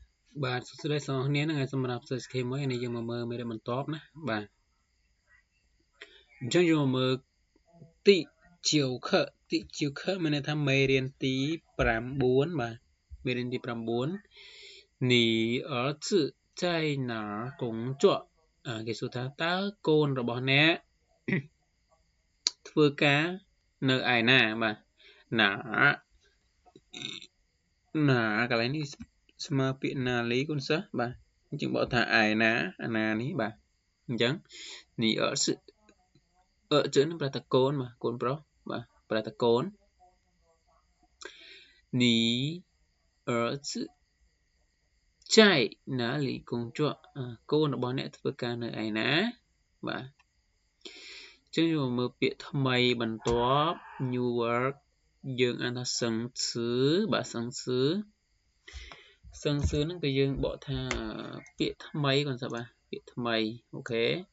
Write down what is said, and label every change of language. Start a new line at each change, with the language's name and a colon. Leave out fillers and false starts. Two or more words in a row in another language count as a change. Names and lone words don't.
Khmer: បាទសួស្តីបងប្អូនថ្ងៃសម្រាប់
English: search key
Khmer: មួយនេះយើងមកមើលមេរៀនបន្ទាប់ណាបាទអញ្ចឹងយើងមកមើលទីជាវខមានន័យថាមេរៀនទី9បាទមេរៀនទី9
Chinese: 你儿子在哪工作
Khmer: គេសួរថាតើកូនរបស់អ្នក ធ្វើការនៅឯណាបាទណាកន្លែងនេះស្មើពាក្យណាលីគុណសិស្សបាទអញ្ចឹងបកថាឯណាអាណានេះបាទអញ្ចឹង
Chinese: 你儿子
Khmer: នឹងប្រែថាកូនបាទកូនប្រុសបាទប្រែថាកូន
Chinese: 你儿子在哪里工作
Khmer: កូនរបស់អ្នកធ្វើការនៅឯណាបាទអញ្ចឹងយើងមើលពាក្យថ្មីបន្ទាប់
English: new word
Khmer: យើងអានថាសឹងឈឺបាទសឹងឈឺហ្នឹងគឺយើងបកថាពាក្យថ្មីគាត់ថាបាទពាក្យថ្មីអូខេ